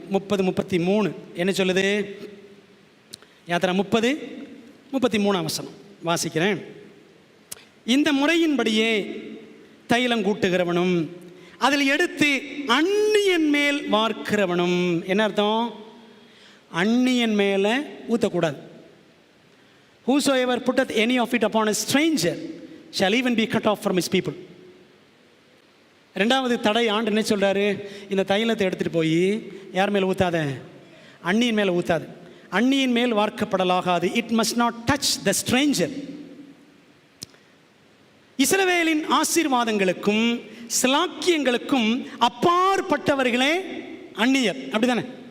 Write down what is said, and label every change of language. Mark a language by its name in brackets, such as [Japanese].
[Tamil] 30:33 என்ன சொல்லுது? யாத்திரை 30:33 வசனம் வாசிக்கிறேன். இந்த முறையின்படியே தைலம் கூட்டுகிறவனும் அதில் எடுத்து அந்நியன் மேல் வார்க்கிறவனும். என்ன அர்த்தம்? அந்நியன் மேலே ஊற்றக்கூடாது. [English] Whosoever putteth any of it upon a stranger shall even be cut off from his people. [Tamil] ரெண்டாவது தடை ஆண்டு என்ன சொல்கிறாரு? இந்த தைலத்தை எடுத்துகிட்டு போய் யார் மேலே ஊற்றாத? அந்நியன் மேலே ஊற்றாது. அந்நியன் மேல் வார்க்கப்படலாகாது. It must not touch the Stranger. இஸ்ரவேலின் ஆசீர்வாதங்களுக்கும் சிலாக்கியங்களுக்கும் அப்பாற்பட்டவர்களே அந்நியர். அப்படிதானே?